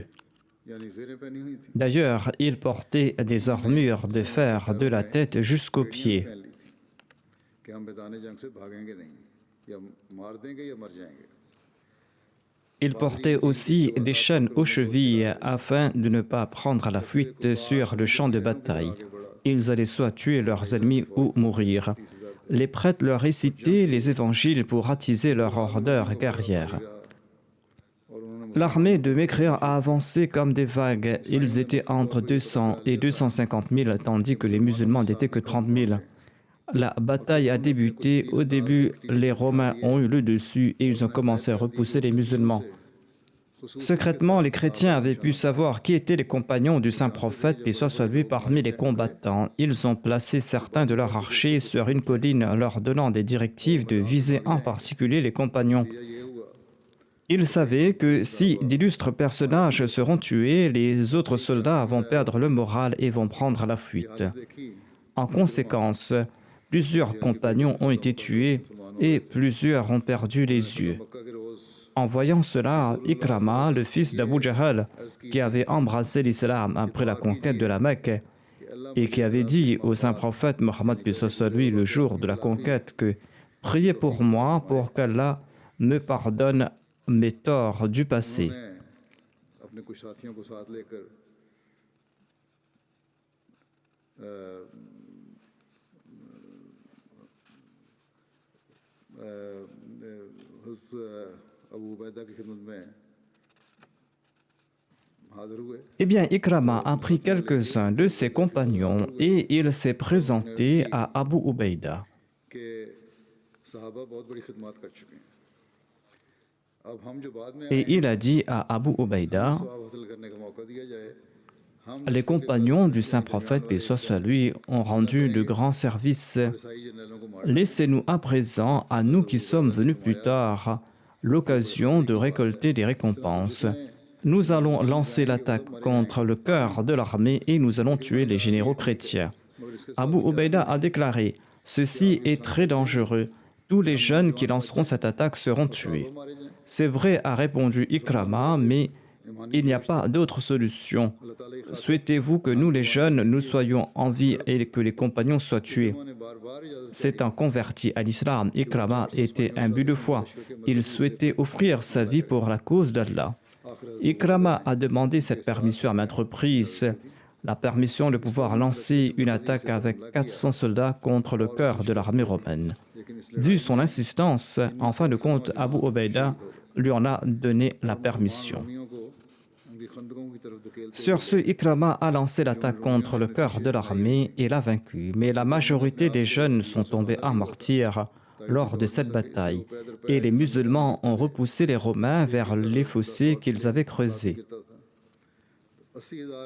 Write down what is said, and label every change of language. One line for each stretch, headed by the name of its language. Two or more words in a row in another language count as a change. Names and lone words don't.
Urdu: یعنی جیریں پہنی ہوئی تھی,
French: D'ailleurs, ils portaient des armures de fer de la tête jusqu'aux pieds.
Urdu: پہن لی تھی کہ ہم میدان جنگ سے بھاگیں گے نہیں، یا مار دیں گے یا مر جائیں گے.
French: Ils portaient aussi des chaînes aux chevilles afin de ne pas prendre la fuite sur le champ de bataille. Ils allaient soit tuer leurs ennemis ou mourir. Les prêtres leur récitaient les évangiles pour attiser leur ardeur guerrière.
Urdu: اور انہوں نے
French: L'armée de mécréants a avancé comme des vagues. Ils étaient entre 200 et 250 000, tandis que les musulmans n'étaient que 30 000. La bataille a débuté. Au début, les Romains ont eu le dessus et ils ont commencé à repousser les musulmans. Secrètement, les chrétiens avaient pu savoir qui étaient les compagnons du saint prophète, paix soit sur lui, parmi les combattants. Ils ont placé certains de leurs archers sur une colline, leur donnant des directives de viser en particulier les compagnons.
Urdu: یہ ہوا,
French: Ils savaient que si d'illustres personnages seront tués, les autres soldats vont perdre le moral et vont prendre la fuite.
Urdu: देखी
French: En conséquence, plusieurs compagnons ont été tués et plusieurs ont perdu les yeux.
Urdu: مکہ کے روز
French: En voyant cela, Ikrama, le fils d'Abu Jahl, qui avait embrassé l'islam après la conquête de la Mecque et qui avait dit au saint prophète Mohammed lui le jour de la conquête que « Priez pour moi pour qu'Allah me pardonne mes torts du passé ».
Urdu: نے اپنے کچھ ساتھیوں کو ساتھ لے کر ابو عبیدہ کی خدمت میں حاضر ہوئے.
French: Eh bien, Ikrama a pris quelques-uns de ses compagnons et il s'est présenté à Abu Ubaïda.
Urdu: کہ صحابہ بہت بڑی خدمت کر چکے ہیں، اب ہم جو بعد میں
French: Et il a dit à Abu Ubaïda,
Urdu: ثواب حاصل کرنے کا موقع دیا جائے، ہم
French: les compagnons du saint prophète, paix soit sur lui, ont rendu de grands services.
Urdu: عیسائی جنرلوں کو مار
French: Laissez-nous à présent, à nous qui sommes venus plus tard, l'occasion de récolter des récompenses. Nous allons lancer l'attaque contre le cœur de l'armée et nous allons tuer les généraux chrétiens. Abu Ubaïda a déclaré « Ceci est très dangereux. Tous les jeunes qui lanceront cette attaque seront tués. » C'est vrai, a répondu Ikrama, mais il n'y a pas d'autre solution. Souhaitez-vous que nous, les jeunes, nous soyons en vie et que les compagnons soient tués?
Urdu: نے بار بار اجازت
French: C'est un converti à l'islam. Ikrama était imbu de foi. Il souhaitait offrir sa vie pour la cause d'Allah. Ikrama a demandé cette permission à maintes reprises, la permission de pouvoir lancer une attaque avec 400 soldats contre le cœur de l'armée romaine. Vu son insistance, en fin de compte, Abu Ubaïda lui en a donné la permission.
Urdu: آرمیوں کو ان کی خندقوں کی طرف دھکیلتے
French: Sur ce, Ikrama a lancé l'attaque contre le cœur de l'armée et l'a vaincu, mais la majorité des jeunes sont tombés en martyrs lors de cette bataille, et les musulmans ont repoussé les Romains vers les fossés qu'ils avaient creusés. 80,000